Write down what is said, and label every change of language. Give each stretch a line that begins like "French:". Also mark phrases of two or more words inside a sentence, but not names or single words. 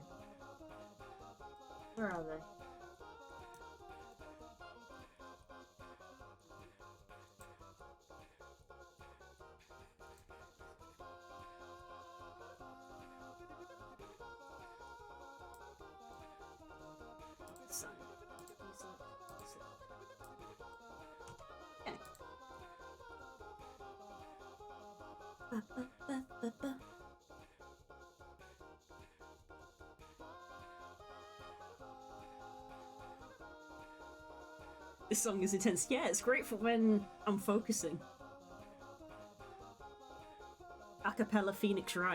English: Where are they? Assign. Select, select. Okay. Ba, ba, ba, ba, ba. This song is intense. Yeah, it's great for when I'm focusing. Acapella Phoenix Wright.